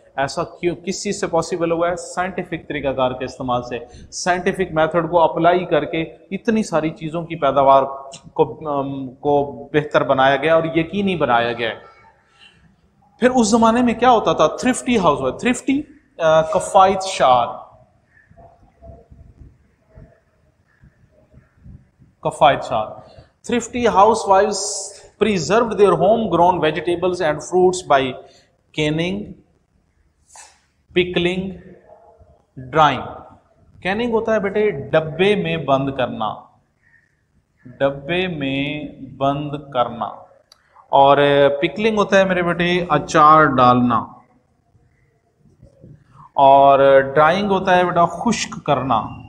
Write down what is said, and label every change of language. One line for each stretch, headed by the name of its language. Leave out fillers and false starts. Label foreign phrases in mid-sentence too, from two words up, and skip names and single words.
Hindi: ऐसा क्यों, किस चीज़ से पॉसिबल हुआ है? साइंटिफिक तरीक़ाकार के इस्तेमाल से,
English: scientific method
Hindi: को अप्लाई करके इतनी सारी चीज़ों की पैदावार को बेहतर बनाया गया और यकीनी बनाया गया। फिर उस जमाने में क्या होता था?
English: thrifty housewife, थ्रिफ्टी
Hindi: कफायत शार, कफायत शार,
English: thrifty housewives preserved their homegrown vegetables and fruits by canning, pickling, drying।
Hindi: कैनिंग होता है बेटे डब्बे में बंद करना, डब्बे में बंद करना, और पिकलिंग होता है मेरे बेटे अचार डालना, और ड्राइंग होता है बेटा खुश्क करना।